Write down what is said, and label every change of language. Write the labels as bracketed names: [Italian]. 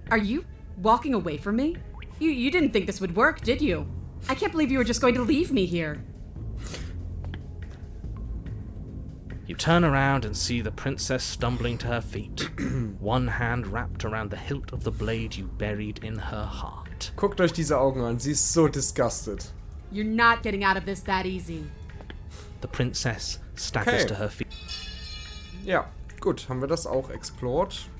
[English] Are you walking away from me? You didn't think this would work, did you? I can't believe you were just going to leave me here. You turn around and see the princess stumbling to her feet, one hand wrapped around the hilt of the blade you buried in her heart. [German] Guckt euch diese Augen an, sie ist so disgusted. [English] You're not getting out of this that easy. The princess staggers Okay. to her feet. [German] Ja, gut, haben wir das auch explored.